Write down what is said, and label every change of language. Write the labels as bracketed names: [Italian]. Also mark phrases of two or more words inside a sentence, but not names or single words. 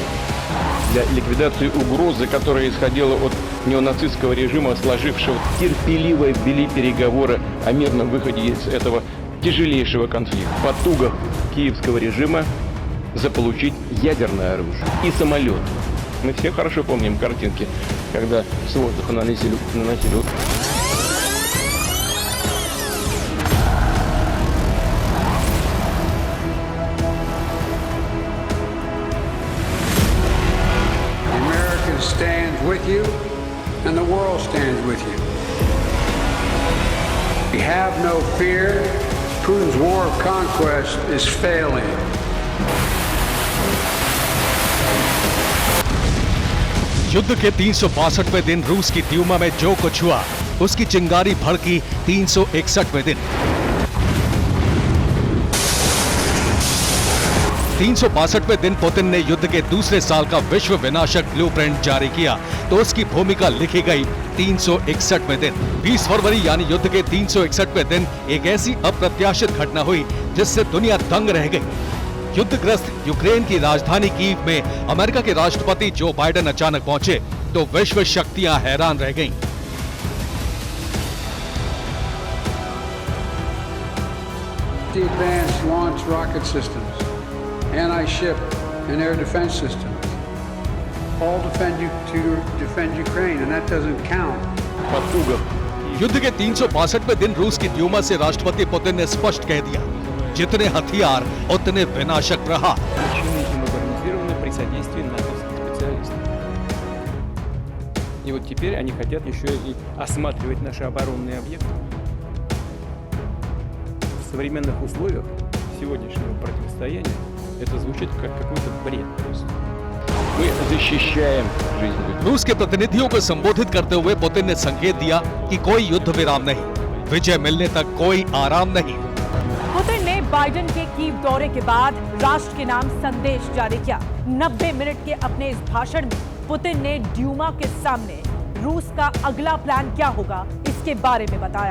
[Russian] Для ликвидации угрозы, которая исходила от неонацистского режима, сложившего, терпеливо вели переговоры о мирном выходе из этого тяжелейшего конфликта. В потугах киевского режима заполучить ядерное оружие и самолет. Мы все хорошо помним картинки, когда с воздуха наносили [English] stands with you and the world stands with you. We have no fear. Putin's war of conquest is failing. [Hindi] युद्ध के 362वें दिन रूस की ड्यूमा में जो कुछ हुआ उसकी चिंगारी भड़की 361वें दिन। 362वें दिन पुतिन ने युद्ध के दूसरे साल का विश्व विनाशक ब्लूप्रिंट जारी किया तो उसकी भूमिका लिखी गई 361वें दिन। 20 फरवरी यानी युद्ध के 361वें दिन एक ऐसी अप्रत्याशित घटना हुई जिससे दुनिया दंग रह गई। युद्धग्रस्त यूक्रेन की राजधानी कीव में अमेरिका के राष्ट्रपति जो बाइडेन अचानक पहुंचे तो विश्व शक्तियां हैरान रह गईं। [English] Advanced launch rocket systems, anti-ship and air defense systems, all defend Ukraine, and that doesn't count. [Hindi] युद्ध के 362वें दिन रूस की ड्यूमा से राष्ट्रपति पुतिन ने स्पष्ट कह दिया, जितने हथियार उतने विनाशक प्रहार। [Russian] И вот теперь они хотят еще и осматривать наши оборонные объекты. В современных условиях сегодняшнего противостояния это звучит как какой-то бред просто. Мы защищаем жизнь. [Hindi] रूस के प्रतिनिधियों को संबोधित करते हुए पुतिन ने संकेत दिया कि कोई युद्ध विराम नहीं, विजय मिलने तक कोई आराम नहीं। पुतिन ने बाइडेन के कीव दौरे के बाद राष्ट्र के नाम संदेश जारी किया। 90 मिनट के अपने इस भाषण में पुतिन ने ड्यूमा के सामने रूस का अगला प्लान क्या होगा इसके बारे में बताया।